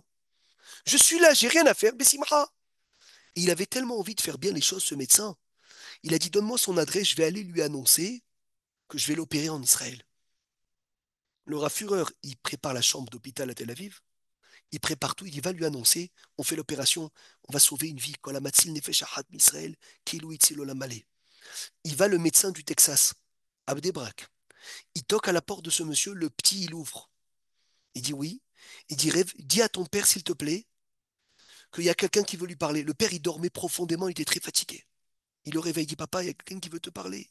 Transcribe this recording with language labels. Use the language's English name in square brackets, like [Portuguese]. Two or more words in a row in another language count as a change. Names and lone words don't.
[French] Je suis là, j'ai rien à faire, Bessimra. Et il avait tellement envie de faire bien les choses, ce médecin. Il a dit, donne-moi son adresse, je vais aller lui annoncer que je vais l'opérer en Israël. Le Rav Führer, il prépare la chambre d'hôpital à Tel Aviv. Il prépare tout, il va lui annoncer, on fait l'opération, on va sauver une vie. [Hebrew] כל המציל נפש אחת מישראל, כאילו הציל עולם מלא. [French] Il va le médecin du Texas, Abdebrak. Il toque à la porte de ce monsieur, le petit, il ouvre. Il dit oui. Il dit, dis à ton père, s'il te plaît, qu'il y a quelqu'un qui veut lui parler. Le père, il dormait profondément, il était très fatigué. Il le réveille, il dit, papa, il y a quelqu'un qui veut te parler.